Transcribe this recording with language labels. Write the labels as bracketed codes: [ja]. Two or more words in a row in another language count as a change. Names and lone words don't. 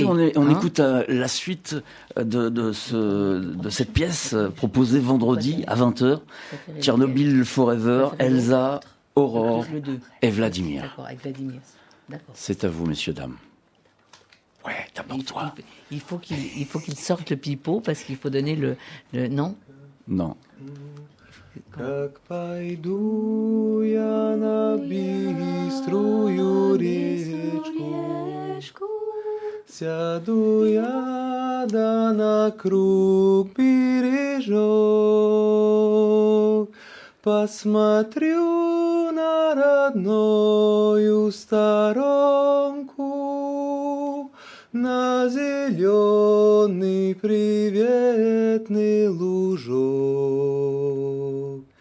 [fr] On écoute la suite de cette pièce proposée vendredi à 20h. Tchernobyl Forever, Elsa, Aurore et Vladimir. D'accord, avec Vladimir. D'accord. C'est à vous, messieurs, dames. Ouais, d'abord toi. Il faut qu'il sorte le pipeau parce qu'il faut donner le non. Non. [ru] Как пойду я на быструю речку, сяду я да на круг бережок, посмотрю на родную сторонку, на зеленый приветный лужок.